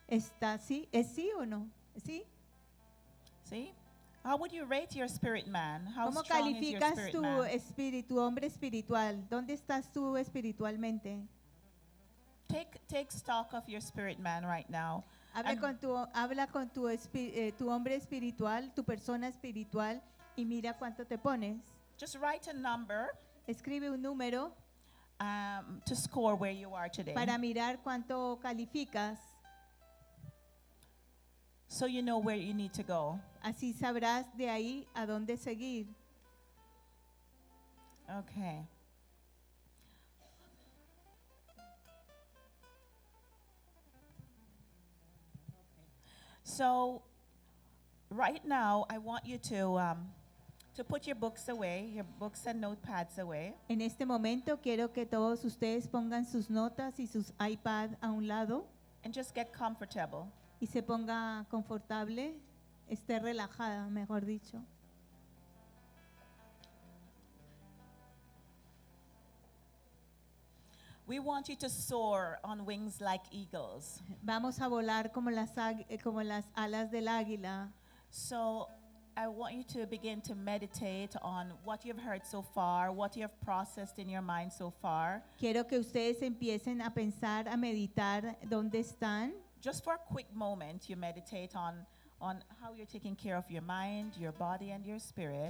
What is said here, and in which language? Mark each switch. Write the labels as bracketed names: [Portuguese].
[Spanish] ¿Está sí? ¿Es sí o no? ¿Sí? [English] ¿Sí? How would you rate your spirit man? How [Spanish] ¿Cómo calificas tu espíritu, hombre espiritual? ¿Dónde estás tú espiritualmente? [English] Take stock of your spirit man right now. [Spanish] Habla con tu hombre espiritual, tu persona espiritual, y mira cuánto te pones. [English] Just write a number. [Spanish] Escribe un número. [English] To score where you are today. [Spanish] Para mirar cuánto calificas. [English] So you know where you need to go. [Spanish] Así sabrás de ahí a dónde seguir. [English] Okay. So right now I want you to put your books away, your books and notepads away. [Spanish] En este momento quiero que todos ustedes pongan sus notas y sus iPad a un lado. [English] And just get comfortable. [Spanish] Y se ponga confortable, esté relajada, mejor dicho. [English] We want you to soar on wings like eagles. [Spanish] Vamos a volar como las alas del águila. [English] So I want you to begin to meditate on what you've heard so far, what you've processed in your mind so far. [Spanish] Quiero que ustedes empiecen a pensar, a meditar dónde están. [English] Just for a quick moment, you meditate on how you're taking care of your mind, your body, and your spirit.